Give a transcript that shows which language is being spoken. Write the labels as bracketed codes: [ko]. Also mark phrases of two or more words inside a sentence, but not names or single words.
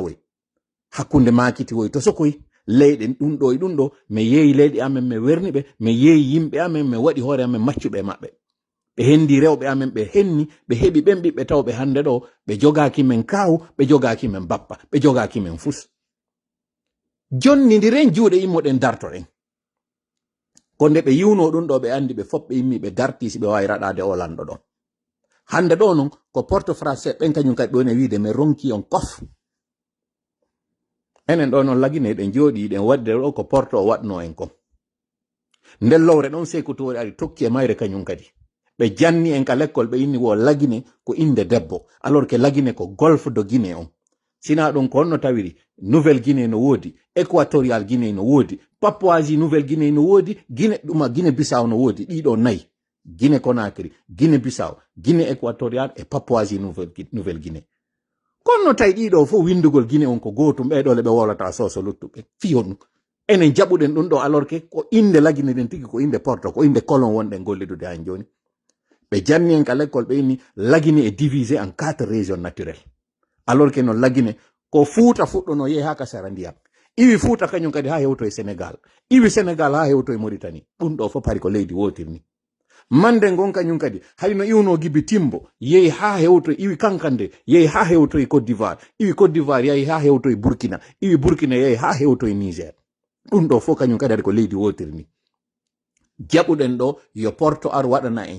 [ff] woy hakkunde makiti woy to sokoy leyɗe ɗum ɗo e ɗum ɗo mi yeeyi leyɗe amen mi werni ɓe mi yeeyi yimɓe amen mi waɗi hoore amen maccuɓe maɓɓe ɓe hendi rewɓe amen ɓe henni ɓe heɓi ɓen ɓiɓɓe tawɓe hande ɗo ɓe jogaki men kawu ɓe jogaki men bappa ɓe jogaki men fus jonnidiren juuɗe immoɗen dartoɗen ko nde ɓe yiwno ɗum ɗo ɓe andi ɓe fop ɓe immi ɓe darti si ɓe wawi raɗade o lanɗo ɗon hande ɗo non ko [fr] porte français [ff] ɓen kañum kadi ɗon e wiide mi ronki on kof enen ɗo noon lagine ɗen jooɗi ɗen wadde ɗo ko porte o waɗno en kon nden lowre ɗon seykutori ari tokki e mayre kañum kadi ɓe janni en ka l'école ɓe inni wo lagine ko inde debbo [fr] alors que [ff] lagine ko golfe de Guinée on sina ɗum ko honno tawiri Nouvelle Guinée no woodi Équatorial Guinée no woodi Papouasie Nouvelle Guinée no woodi Guinée Bissau no woodi ɗiɗo nayi Guinée Conakry Guinée Bissau Guinée Équatorial e Papouasie Nouvelle Guinée kono tay ɗiɗo fo windugol Guinée on ko gotum ɓeɗo le ɓe wolata soso luttuɓe fiyonnu enen jaɓuɗen ɗum ɗo [fr] alors que [ff] ko inde lagine ɗen tigi ko inde porto ko inde colon wonɗen gollidude han joni ɓe janni en ka l'école ɓe inni lagine [fr] est divisé en 4 régions naturelles alors que [ff] no lagine ko Fouta fuɗɗono yehi ha ka sara ndiyam iwi Fouta kañum kadi ha hewto e Sénégal iwi Sénégal ha hewto e Mauritanie ɗum ɗo fof pari ko leydi wotirni mande gon kañum kadi hayno iwno gibi timbo yehi ha hewto iwi kankande yehi ha hewto e Côte d'Ivoire iwi Côte d'Ivoire yehi ha hewto e Burkina iwi Burkina yehi ha hewto e Niger ɗum ɗo fof kañum kadi ari ko leydi wotirni jaɓuɗen ɗo yo porto ar waɗana en